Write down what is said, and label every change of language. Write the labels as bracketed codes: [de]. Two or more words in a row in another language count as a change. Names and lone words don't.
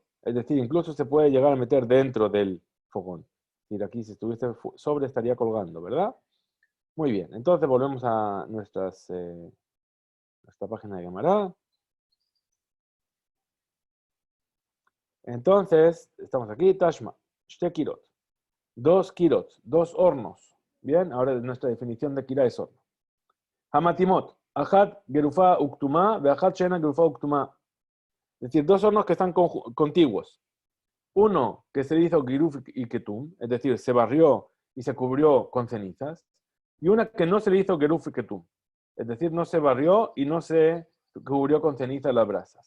[es] Es decir, incluso se puede llegar a meter dentro del fogón. Es decir, aquí si estuviese sobre estaría colgando, ¿verdad? Muy bien, entonces volvemos a nuestra página de Gemara. Entonces, estamos aquí, [he] תא שמע, שתי כירות, 2 כירות, 2 hornos. [es] Bien, ahora nuestra definición de kira es horno. [he] הסמוכות, אחת גרופה וקטומה, ואחת שאינה גרופה וקטומה. [es] Es decir, 2 hornos que están contiguos. Uno que se hizo giruf y ketum, es decir, se barrió y se cubrió con cenizas, y una que no se le hizo geruf y ketum, es decir, no se barrió y no se cubrió con cenizas las brasas.